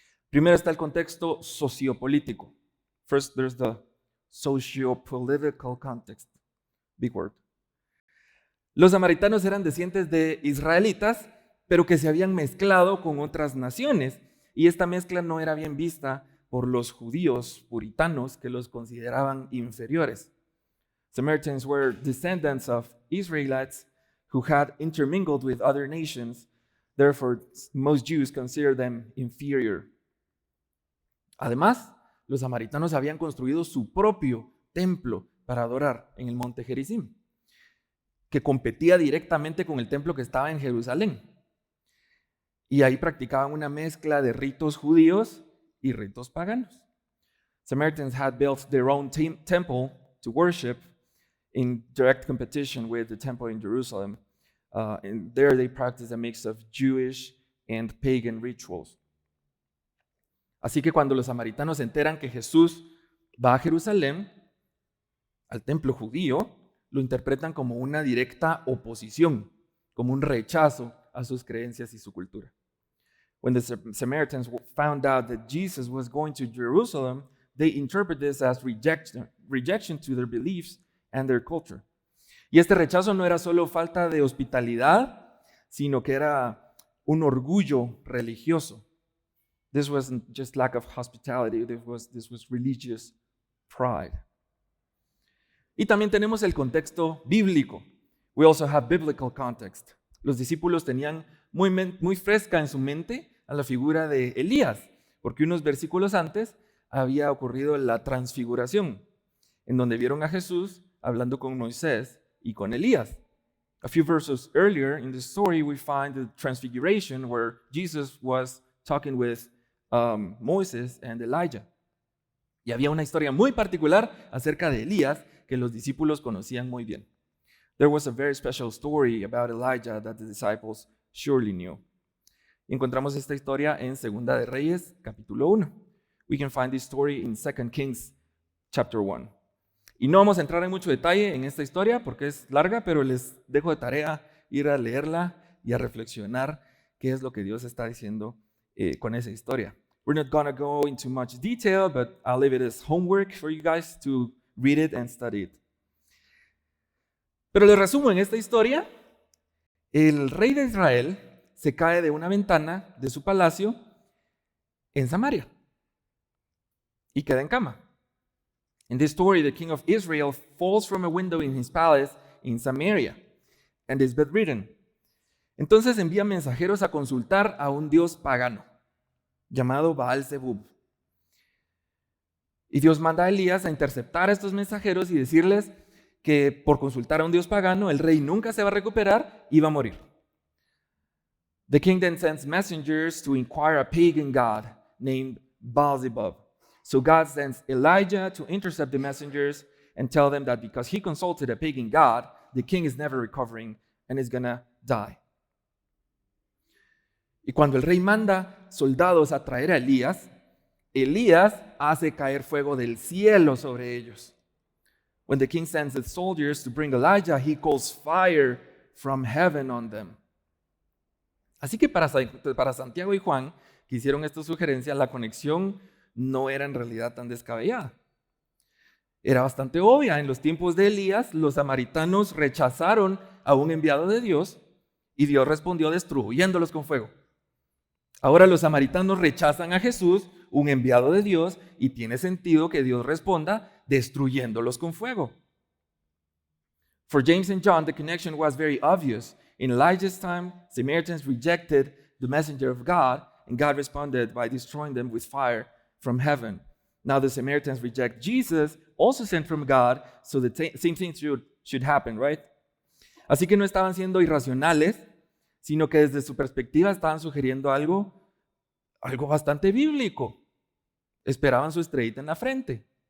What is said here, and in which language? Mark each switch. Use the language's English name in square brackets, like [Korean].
[Spanish] Primero está el contexto sociopolítico. [English] First, there's the sociopolitical context. Big word. [Spanish] Los samaritanos eran descendientes de israelitas, pero que se habían mezclado con otras naciones, y esta mezcla no era bien vista por los judíos puritanos que los consideraban inferiores. [English] Samaritans were descendants of Israelites who had intermingled with other nations, therefore most Jews considered them inferior. [Spanish] Además, los samaritanos habían construido su propio templo para adorar en el monte Gerizim, que competía directamente con el templo que estaba en Jerusalén. Y ahí practicaban una mezcla de ritos judíos y ritos paganos. [English] Samaritans had built their own temple to worship in direct competition with the temple in Jerusalem. And there they practiced a mix of Jewish and pagan rituals. [Spanish] Así que cuando los samaritanos se enteran que Jesús va a Jerusalén, al templo judío, lo interpretan como una directa oposición, como un rechazo a sus creencias y su cultura. [English] When the Samaritans found out that Jesus was going to Jerusalem, they interpret this as rejection to their beliefs and their culture. [Spanish] Y este rechazo no era solo falta de hospitalidad, sino que era un orgullo religioso. [English] This wasn't just lack of hospitality, this was religious pride. [Spanish] Y también tenemos el contexto bíblico. [English] We also have biblical context. [Spanish] Los discípulos tenían muy fresca en su mente a la figura de Elías, porque unos versículos antes había ocurrido la transfiguración, en donde vieron a Jesús hablando con Moisés y con Elías. [English] A few verses earlier in the story, we find the transfiguration where Jesus was talking with Moses and Elijah. [Spanish] Y había una historia muy particular acerca de Elías que los discípulos conocían muy bien. [English] There was a very special story about Elijah that the disciples surely knew. [Spanish] Y encontramos esta historia en Segunda de Reyes, capítulo 1. [English] We can find this story in 2 Kings, chapter 1. [Spanish] Y no vamos a entrar en mucho detalle en esta historia porque es larga, pero les dejo de tarea ir a leerla y a reflexionar qué es lo que Dios está diciendo con esa historia. [English] We're not going to go into much detail, but I'll leave it as homework for you guys to read it and study it. [Spanish] Pero les resumo en esta historia, el rey de Israel se cae de una ventana de su palacio en Samaria y queda en cama. [English] In this story, the king of Israel falls from a window in his palace in Samaria and is bedridden. [Spanish] Entonces envía mensajeros a consultar a un dios pagano llamado Baal-Zebub. Y Dios manda a Elías a interceptar a estos mensajeros y decirles que por consultar a un dios pagano, el rey nunca se va a recuperar y va a morir. [English] The king then sends messengers to inquire a pagan god named Baal-Zebub. So God sends Elijah to intercept the messengers and tell them that because he consulted a pagan god, the king is never recovering and is gonna die. [Spanish] Y cuando el rey manda soldados a traer a Elías, Elías hace caer fuego del cielo sobre ellos. [English] When the king sends the soldiers to bring Elijah, he calls fire from heaven on them. [Spanish] Así que para Santiago y Juan, que hicieron esta sugerencia, la conexión no era en realidad tan descabellada. Era bastante obvia. En los tiempos de Elías, los samaritanos rechazaron a un enviado de Dios y Dios respondió destruyéndolos con fuego. Ahora los samaritanos rechazan a Jesús, un enviado de Dios, y tiene sentido que Dios responda destruyéndolos con fuego. [English] For James and John, the connection was very obvious. In Elijah's time, Samaritans rejected the messenger of God, and God responded by destroying them with fire from heaven. Now the Samaritans reject Jesus, also sent from God, so the same thing should happen, right? [Spanish] Así que no estaban siendo irracionales, sino que desde su perspectiva estaban sugiriendo algo bastante bíblico. Esperaban su estrellita en la frente.